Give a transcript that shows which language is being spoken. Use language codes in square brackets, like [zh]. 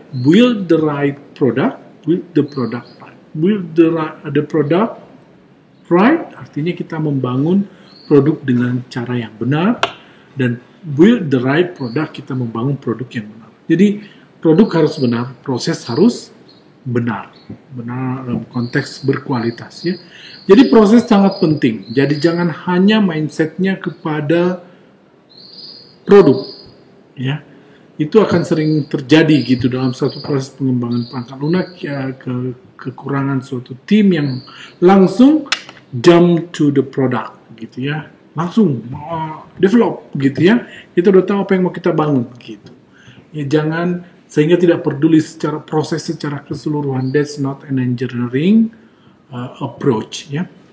[en] Build the right product, build the product right. Build the product right [id] artinya kita membangun produk dengan cara yang benar, dan [en] build the right product [id] kita membangun produk yang benar. Jadi produk harus benar, proses harus benar dalam konteks berkualitas ya. Jadi proses sangat penting. Jadi jangan hanya mindsetnya kepada produk ya. Itu akan sering terjadi gitu dalam suatu proses pengembangan perangkat lunak ya, kekurangan suatu tim yang langsung [en] jump to the product [id] gitu ya. Langsung develop gitu ya. Kita udah tahu apa yang mau kita bangun gitu. Ya jangan, sehingga tidak peduli secara proses secara keseluruhan. [en] That's not an engineering approach ya.